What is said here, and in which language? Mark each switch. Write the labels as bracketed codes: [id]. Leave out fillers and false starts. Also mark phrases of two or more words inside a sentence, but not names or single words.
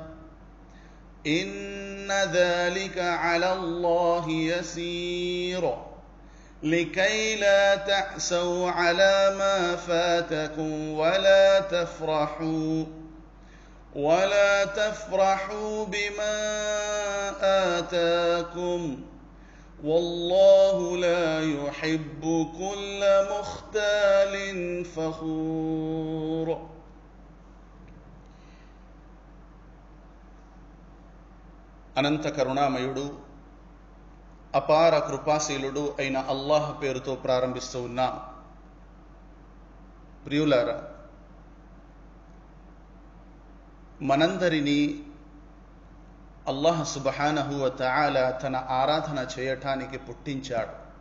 [ar] إن ذلك على الله يسير لكي لا تأسوا على ما فاتكم ولا تفرحوا بما آتاكم والله لا يحب كل مختال فخور. [te] అనంత కరుణామయుడు అపార కృపాశీలుడు అయిన అల్లాహ్ పేరుతో ప్రారంభిస్తూ ఉన్నాం. ప్రియులారా, మనందరినీ [ar] الله سبحانه وتعالى [te] తన ఆరాధన చేయటానికి పుట్టించాడు.